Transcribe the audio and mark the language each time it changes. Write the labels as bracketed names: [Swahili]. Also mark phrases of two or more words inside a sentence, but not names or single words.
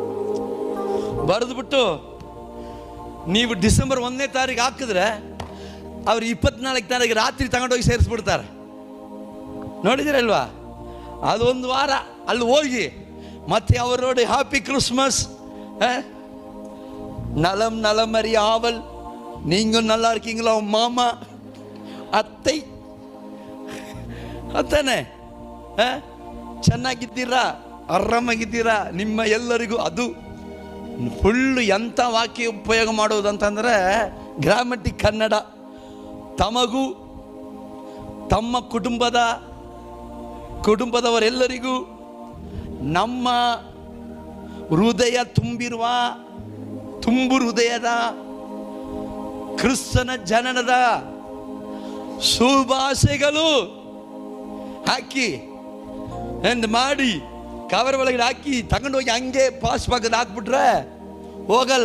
[Kannada] ಬರೆದ್ಬಿಟ್ಟು ನೀವು ಡಿಸೆಂಬರ್ 1ನೇ ತಾರೀಕು ಹಾಕಿದ್ರೆ ಅವ್ರು 24 ತಾರೀಕು ರಾತ್ರಿ ತಗೊಂಡೋಗಿ ಸೇರಿಸ್ಬಿಡ್ತಾರೆ. ನೋಡಿದಿರಲ್ವಾ? ಅದೊಂದು ವಾರ ಅಲ್ಲಿ ಹೋಗಿ ಮತ್ತೆ ಅವರು ನೋಡಿ [English] Happy Christmas, [Tamil] நலம் நலமறி ஆவல், நீங்கள் நல்லா இருக்கீங்களா மாமா [Kannada] ಅತ್ತೈ ಅತ್ತನೆ, ಚೆನ್ನಾಗಿದ್ದೀರಾ, ಆರಾಮಾಗಿದ್ದೀರಾ, ನಿಮ್ಮ ಎಲ್ಲರಿಗೂ. ಅದು ಫುಲ್ಲು ಎಂಥ ವಾಕ್ಯ ಉಪಯೋಗ ಮಾಡೋದು ಅಂತಂದರೆ ಗ್ರಾಮಟಿಕ್ ಕನ್ನಡ. ತಮಗೂ ತಮ್ಮ ಕುಟುಂಬದವರೆಲ್ಲರಿಗೂ ನಮ್ಮ ಹೃದಯ ತುಂಬು ಹೃದಯದ ಕ್ರಿಸ್ತನ ಜನನದ ಶುಭಾಶಯಗಳು ಹಾಕಿ ಎಂದು ಮಾಡಿ ಕವರ್ ಒಳಗಡೆ ಹಾಕಿ ತಗೊಂಡೋಗಿ ಹಂಗೆ ಪಾಸ್ ಪಕ್ಕದ ಹಾಕ್ಬಿಟ್ರೆ ಹೋಗಲ್ಲ.